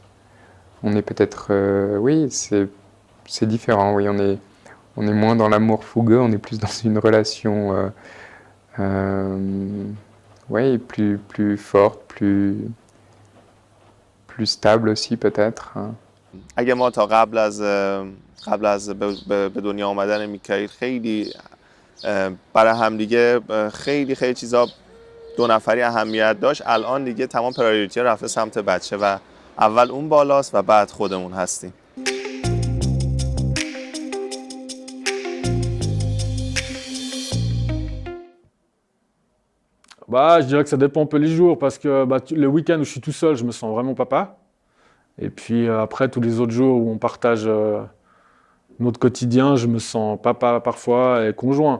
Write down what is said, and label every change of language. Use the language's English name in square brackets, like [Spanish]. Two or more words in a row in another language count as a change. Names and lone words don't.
[French] On est peut-être... oui, c'est différent. Oui, on est moins dans l'amour fougueux, on est plus dans une relation oui, plus forte, plus stable aussi peut-être. [Persian] اگه ما تا قبل از به دنیا آمدن میکائیل خیلی برای همدیگه خیلی چیزا 2 نفری اهمیت داشت، الان دیگه تمام پرایوریتی رفته سمت بچه و اول اون بالاست و بعد خودمون هستیم. [French] Je dirais que ça dépend un peu les jours, parce que le week-end où je suis tout seul, je me sens vraiment papa. Et puis après, tous les autres jours où on partage notre quotidien, je me sens papa parfois et conjoint.